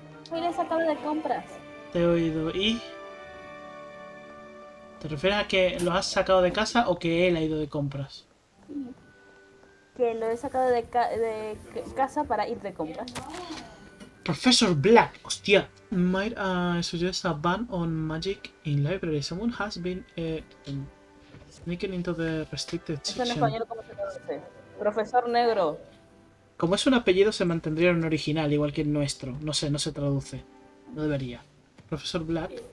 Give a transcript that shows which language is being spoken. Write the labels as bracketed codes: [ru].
[es] Hoy le he sacado de compras. Te he oído. ¿Y? ¿Te refieres a que lo has sacado de casa o que él ha ido de compras? Que lo he sacado de casa para ir de compras. [en] Professor Black, [es] hostia. [en] Might I suggest a ban on magic in library? Someone has been sneaking into the restricted [es] Eso en [en] section. [es] español, ¿cómo se traduce? Profesor negro. Como es un apellido, se mantendría en original, igual que el nuestro. No sé, no se traduce. No debería. Profesor Black.